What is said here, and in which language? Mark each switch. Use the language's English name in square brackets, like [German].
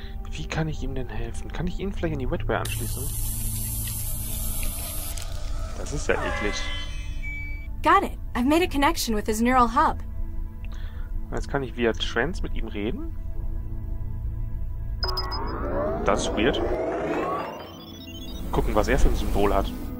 [German] Wie kann ich ihm denn helfen? Kann ich ihn vielleicht in die Weichware anschließen? Das ist ja eklig. [English] Got it. I've made a connection with his neural hub. [German] Jetzt kann ich via Trance mit ihm reden. Das ist weird. Gucken, was er für ein Symbol hat.